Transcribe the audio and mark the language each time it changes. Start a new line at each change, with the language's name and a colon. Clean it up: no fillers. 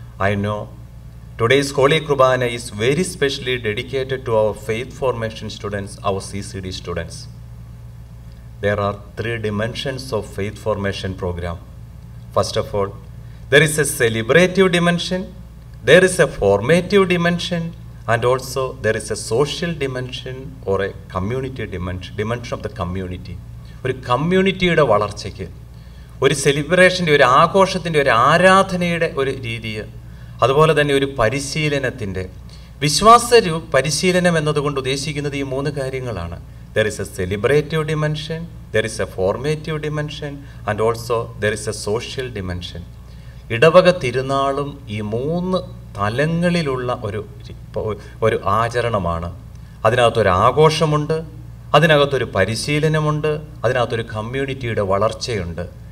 English: I know today's holy Qurbana is very specially dedicated to our faith formation students, our CCD students. There are 3 dimensions of faith formation program. First of all, there is a celebrative dimension, there is a formative dimension, and also there is a social dimension or a community dimension of the community.
Malayalam: ഒരു കമ്മ്യൂണിറ്റിയുടെ വളർച്ചയ്ക്ക്, ഒരു സെലിബ്രേഷൻ്റെ, ഒരു ആഘോഷത്തിൻ്റെ, ഒരു ആരാധനയുടെ ഒരു രീതി, അതുപോലെ തന്നെ ഒരു പരിശീലനത്തിൻ്റെ, വിശ്വാസ പരിശീലനം എന്നതുകൊണ്ട് ഉദ്ദേശിക്കുന്നത് ഈ 3 കാര്യങ്ങളാണ്.
English: There is a celebrative dimension, there is a formative dimension, and also there is a social dimension.
Malayalam: ഇടവക തിരുനാളും ഈ 3 തലങ്ങളിലുള്ള ഒരു ആചരണമാണ്. അതിനകത്തൊരു ആഘോഷമുണ്ട്, അതിനകത്തൊരു പരിശീലനമുണ്ട്, അതിനകത്തൊരു കമ്മ്യൂണിറ്റിയുടെ വളർച്ചയുണ്ട്.